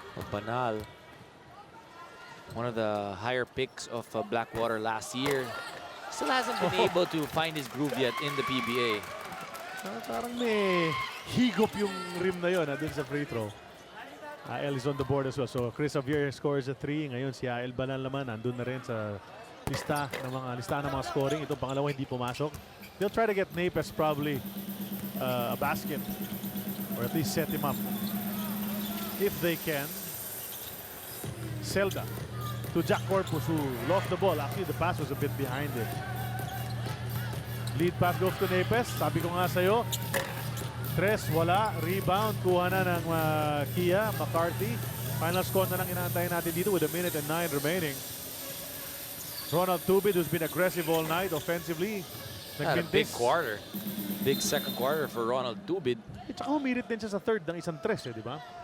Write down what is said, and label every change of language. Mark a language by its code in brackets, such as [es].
[en] Banal, one of the higher picks of Blackwater last year, still hasn't been able to find his groove yet in the PBA. [tl] Parang may higop yung rim na yun dun sa free throw. [en] Ael is on the board as well. So Chris Javier scores a 3. [tl] Ngayon si Ael Banal naman nandun na rin sa listahan ng mga scoring. Itong pangalawa hindi pumasok. [en] They'll try to get Napes probably a basket or at least set him up if they can. Zelda to Jack Corpus who lost the ball. Actually the pass was a bit behind it. Lead pass goes to Napes. [tl] Sabi ko nga sa'yo, Tres, wala. [en] Rebound. [tl] Kuha na ng Kia. McCarthy. Final score na lang inaantayin natin dito with 1:09 remaining. [en] Ronald Tubid, who's been aggressive all night offensively. Had a big quarter. Big second quarter for Ronald Tubid. [tl] At saka humirit din siya sa third ng isang tres, di ba?